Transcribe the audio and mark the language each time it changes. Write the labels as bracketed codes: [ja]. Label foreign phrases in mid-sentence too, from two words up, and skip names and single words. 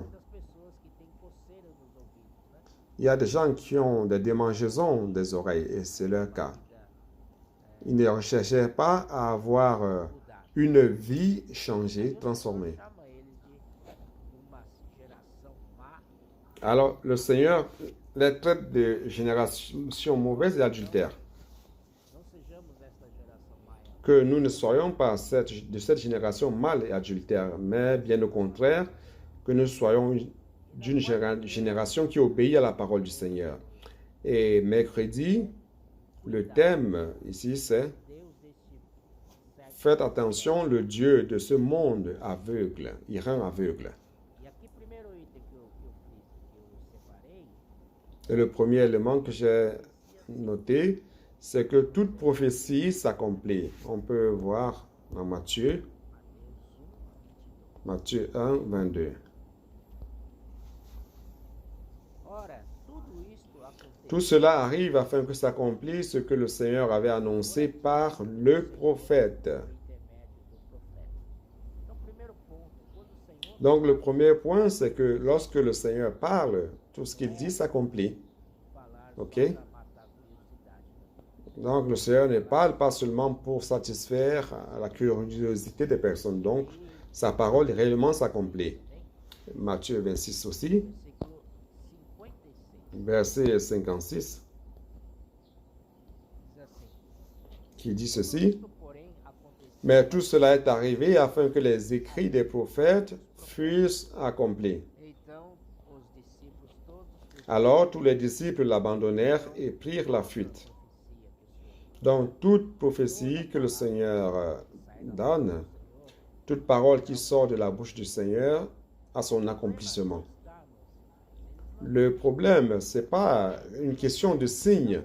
[pt] das pessoas que têm coceira nos ouvidos, né? [fr] Il y a des gens qui ont des démangeaisons des oreilles, et c'est leur cas. Ils ne recherchaient pas à avoir une vie changée, transformée. [pt] Chama eles de uma geração má. [fr] Alors, le Seigneur les traite de génération mauvaise et adultère. [pt] Não sejamos esta geração má. [fr] Que nous ne soyons pas de cette génération mâle et adultère, mais bien au contraire, que nous soyons d'une génération qui obéit à la parole du Seigneur. Et mercredi, le thème ici, c'est [pt] Deus deste século. [fr] faites attention, le Dieu de ce monde aveugle, il rend aveugle. [pt] E aqui, primeiro item que eu separei, [fr] Et le premier élément que j'ai noté, c'est que toute prophétie s'accomplit. On peut voir dans Matthieu, Matthieu 1, 22. [pt] ora, tudo isto aconteceu [fr] Tout cela arrive afin que s'accomplisse ce que le Seigneur avait annoncé par le prophète. [pt] por intermédio do profeta. Então, primeiro ponto, quando o Senhor [fr] Donc le premier point, c'est que lorsque le Seigneur parle, tout ce qu'il dit s'accomplit. [pt] falar Ok. só para matar a curiosidade, [fr] Donc le Seigneur ne parle pas seulement pour satisfaire la curiosité des personnes. Donc sa parole réellement s'accomplit. Matthieu 26 aussi, [pt] versículo 56. [fr] verset 56, [pt] Diz assim: [fr] qui dit [pt] Tudo [fr] ceci. [pt] isto, porém, aconteceu [fr] Mais tout cela est arrivé afin que les écrits des prophètes fussent accomplis. [pt] Então os discípulos todos [fr] Alors tous les disciples l'abandonnèrent et prirent la fuite. Donc toute prophétie que le Seigneur donne, toute parole qui sort de la bouche du Seigneur a son accomplissement. Le problème, ce n'est pas une question de signe.